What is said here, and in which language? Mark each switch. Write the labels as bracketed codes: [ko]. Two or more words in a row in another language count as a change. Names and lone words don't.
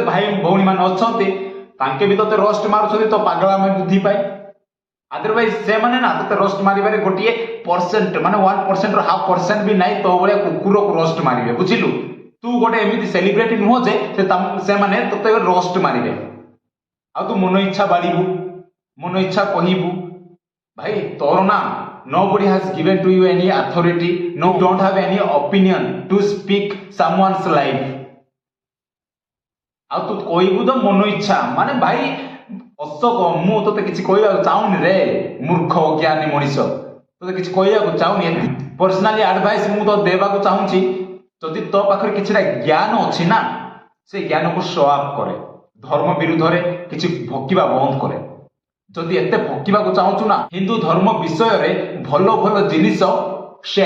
[or] ଭାଇ ଭଉଣୀ ମାନେ ଅଛନ୍ତି ତାଙ୍କେ ବି ତତେ ରୋଷ୍ଟ ମାରୁଛନ୍ତି ତ ପାଗଳାମୀ ବୁଦ୍ଧି ପାଇଁ ଅଦରୱାଇଜ ସେମାନେ ନା ତତେ ରୋଷ୍ଟ ମାରିବାରେ ଗୋଟିଏ ପରସେଣ୍ଟ ମାନେ 1% ର 0.5% ବି ନାହିଁ ତୋ ଭଳିଆ କୁକୁରକୁ ରୋଷ୍ଟ ମାରିବେ ବୁଝିଲୁ ତୁ ଗୋଟେ ଏମିତି ସେଲିବ୍ରିଟି ନୁହଁ ଯେ ସେମାନେ ତତେ ରୋଷ୍ଟ ମାରିବେ ଆଉ ତୁ ମନ ଇଚ୍ଛା ବାଡ଼ିବୁ ମନ ଇଚ୍ଛା କହିବୁ ଭାଇ ତୋର ନା [en] nobody has given to you any authority no don't have any opinion to speak someone's life [or] ଆଉ ତୁ କହିବୁ ତ ମନ ଇଚ୍ଛା ମାନେ ଭାଇ ଅଶୋକ ମୁଁ ତତେ କିଛି କହିବାକୁ ଚାହୁଁନି ରେ ମୂର୍ଖ ଅଜ୍ଞାନୀ ମଣିଷ ତତେ କିଛି କହିବାକୁ ଚାହୁଁନି [en] personally advice [or] ମୁଁ ତ ଦେବାକୁ ଚାହୁଁଛି ଯଦି ତୋ ପାଖରେ କିଛିଟା ଜ୍ଞାନ ଅଛି ନା ସେ ଜ୍ଞାନକୁ [en] show up [or] କରେ ଧର୍ମ ବିରୁଦ୍ଧରେ କିଛି ଭକିବା ବନ୍ଦ କରେ ଯଦି ଏତେ ଭକିବାକୁ ଚାହୁଁଛୁ ନା ହିନ୍ଦୁ ଧର୍ମ ବିଷୟରେ ଭଲ ଜିନିଷ ସେୟାର